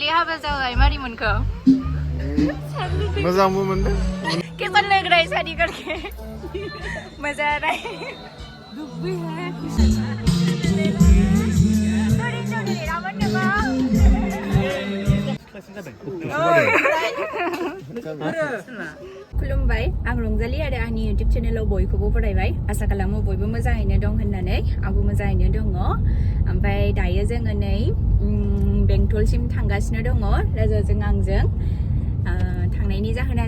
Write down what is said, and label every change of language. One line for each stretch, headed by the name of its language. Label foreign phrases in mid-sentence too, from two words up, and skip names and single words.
Bodo: हाबा जाबाय मारै मोनखो मोजांबो मोनदों
Hindi: कैसा लग रहा है शादी करके मजा आ रहा है दुख भी है
Bodo: खुलुमबाय आं रंजालि आरो आंनि इउटिउब चेनेलाव बयखौबो बरायबाय आसा खालामो बयबो मोजाङैनो दं होननानै आंबो मोजाङैनो दङ ओमफ्राय दायो जोङो नै बेंटलसिम थांगासिनो दङ राजाजों आंजों थांनायनि जाहोना